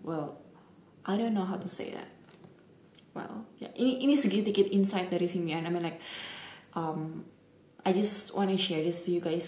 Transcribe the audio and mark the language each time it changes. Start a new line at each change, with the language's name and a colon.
English: Well, I don't know how to say that.
Indonesian: Well, ya, ini sedikit insight dari Sinian.
English: I mean like, I just wanna share this to you guys.